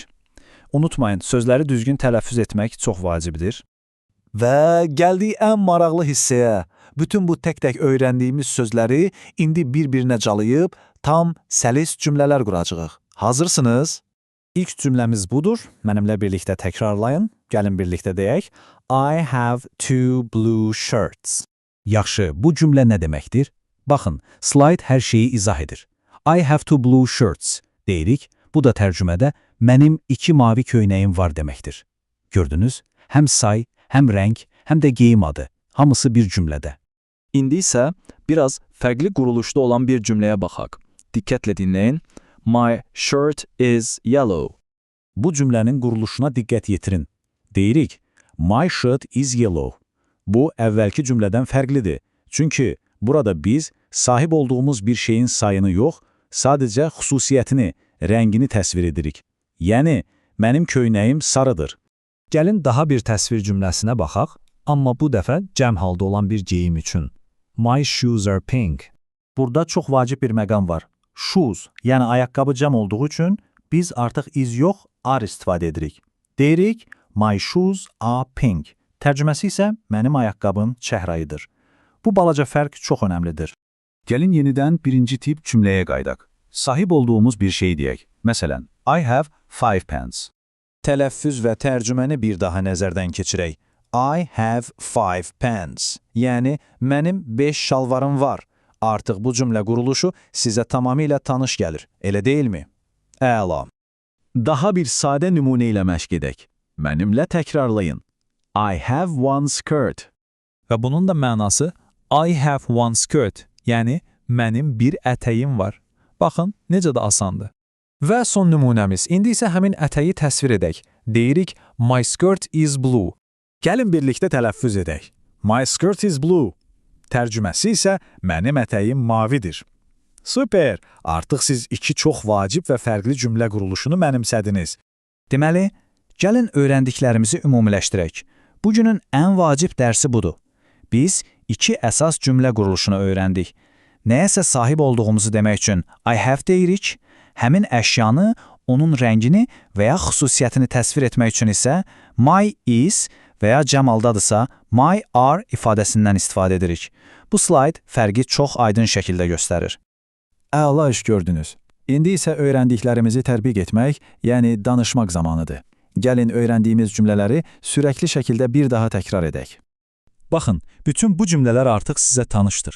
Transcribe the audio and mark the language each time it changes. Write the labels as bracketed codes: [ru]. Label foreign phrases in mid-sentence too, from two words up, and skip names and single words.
[az] Unutmayın, sözləri düzgün tələffüz etmək çox vacibdir. Və gəldik ən maraqlı hissəyə. Bütün bu tək-tək öyrəndiyimiz sözləri indi bir-birinə calayıb tam səlis cümlələr quracağıq. Hazırsınız? İlk cümləmiz budur. Mənimlə birlikdə təkrarlayın. Gəlin birlikdə deyək. [en] I have two blue shirts. [az] Yaxşı, bu cümlə nə deməkdir? Baxın, slayd hər şeyi izah edir. [en] I have two blue shirts [az] deyirik. Bu da tərcümədə mənim 2 mavi köynəyim var deməkdir. Gördünüz? Həm say, həm rəng, həm də geyim adı. Hamısı bir cümlədə. İndi isə biraz fərqli quruluşda olan bir cümləyə baxaq. Diqqətlə dinləyin. [en] My shirt is yellow. [az] Bu cümlənin quruluşuna diqqət yetirin. Deyirik, [en] my shirt is yellow. [az] Bu, əvvəlki cümlədən fərqlidir. Çünki burada biz sahib olduğumuz bir şeyin sayını yox, sadəcə xüsusiyyətini, rəngini təsvir edirik. Yəni, mənim köynəyim sarıdır. Gəlin daha bir təsvir cümləsinə baxaq, amma bu dəfə cəm halda olan bir geyim üçün. [en] My shoes are pink. [az] Burada çox vacib bir məqam var. Shoes, yəni ayaqqabı cəm olduğu üçün biz artıq is yox, are istifadə edirik. Deyirik, [en] my shoes are pink. [az] Tərcüməsi isə mənim ayaqqabım çəhrayıdır. Bu balaca fərq çox önəmlidir. Gəlin yenidən birinci tip cümləyə qaydaq. Sahib olduğumuz bir şey deyək. Məsələn, [en] I have 5 pants. [az] Tələffüz və tərcüməni bir daha nəzərdən keçirək. [en] I have 5 pants. [az] Yəni, mənim 5 şalvarım var. Artıq bu cümlə quruluşu sizə tamamilə tanış gəlir, elə deyilmi? Əla. Daha bir sadə nümunə ilə məşq edək. Mənimlə təkrarlayın. [en] I have one skirt. [az] Və bunun da mənası [en] I have one skirt, [az] yəni mənim bir ətəyim var. Baxın, necə də asandır. Və son nümunəmiz. İndi isə həmin ətəyi təsvir edək. Deyirik, [en] my skirt is blue. [az] Gəlin birlikdə tələffüz edək. [en] My skirt is blue. [az] Tərcüməsi isə mənim ətəyim mavidir. Super! Artıq siz 2 çox vacib və fərqli cümlə quruluşunu mənimsədiniz. Deməli, gəlin öyrəndiklərimizi ümumiləşdirək. Bugünün ən vacib dərsi budur. Biz 2 əsas cümlə quruluşunu öyrəndik. Nəyəsə sahib olduğumuzu demək üçün [en] I have [az] deyirik, həmin əşyanı, onun rəngini və ya xüsusiyyətini təsvir etmək üçün isə [en] my is [az] və ya cəm haldadırsa [en] my are [az] ifadəsindən istifadə edirik. Bu slayd fərqi çox aydın şəkildə göstərir. Əla iş gördünüz. İndi isə öyrəndiklərimizi tətbiq etmək, yəni danışmaq zamanıdır. Gəlin öyrəndiyimiz cümlələri sürəkli şəkildə bir daha təkrar edək. Baxın, bütün bu cümlələr artıq sizə tanışdır.